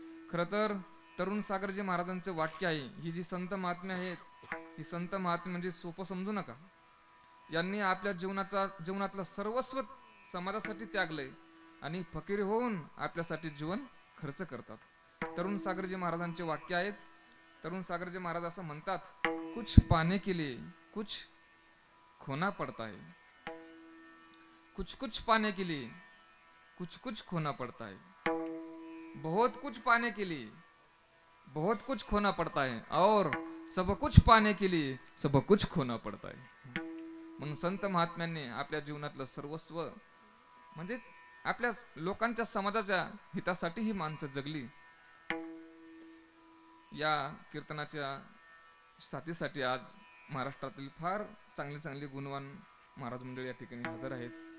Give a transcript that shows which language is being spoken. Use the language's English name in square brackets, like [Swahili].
[Marathi] खरं तर तरुण सागरजी महाराजांचं वाक्य आहे, ही जी संत महात्मे आहेत, ही संत महात्मे म्हणजे सोपं समजू नका. यांनी आपल्या जीवनातलं सर्वस्व समाजासाठी त्यागलंय आणि फकीर होऊन आपल्यासाठी जीवन खर्च करतात. तरुण सागरजी महाराजांचे वाक्य आहेत. तरुण सागरजी महाराज असं म्हणतात, [Hindi] कुछ पाने के लिए कुछ खोना पड़ता है, कुछ कुछ पाने के लिए कुछ कुछ खोना पड़ता है, बहुत कुछ पाने के लिए बहुत कुछ खोना पड़ता है, और सब कुछ पाने के लिए सब कुछ खोना पड़ता है. [Marathi] म्हणून संत महात्म्यांनी आपल्या जीवनातलं सर्वस्व म्हणजे आपल्या लोकांच्या समाजाच्या हितासाठी ही माणसं जगली. या कीर्तनाच्या साथीसाठी आज महाराष्ट्रातील फार चांगले चांगले गुणवान महाराज मंडळी या ठिकाणी हजर आहेत.